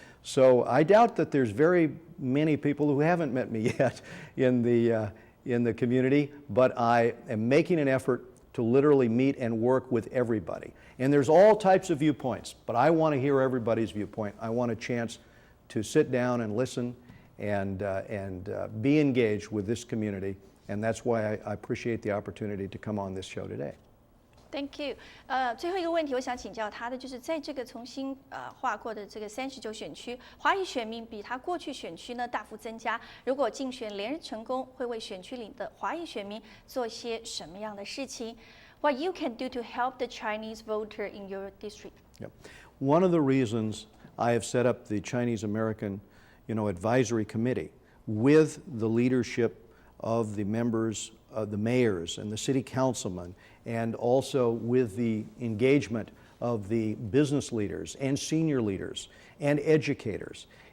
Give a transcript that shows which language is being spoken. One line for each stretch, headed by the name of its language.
English: So I doubt that there's very many people who haven't met me yet in the community, but I am making an effort to literally meet and work with everybody. And there's all types of viewpoints, but I want to hear everybody's viewpoint. I want a chance to sit down and listen and be engaged with this community, and that's why I appreciate the opportunity to come on this show today. Thank you。
Chinese: 最后一个问题，我想请教他的就是，在这个重新划过的这个39选区，华裔选民比他过去选区呢大幅增加。如果竞选连任成功，会为选区里的华裔选民做些什么样的事情 ？
English: What you can do to help the Chinese voter in your district? Yep. One of the reasons I have set up the Chinese American, advisory committee with the leadership of the members, the mayors and the city councilmen, and also with the engagement of the business leaders and senior leaders and educators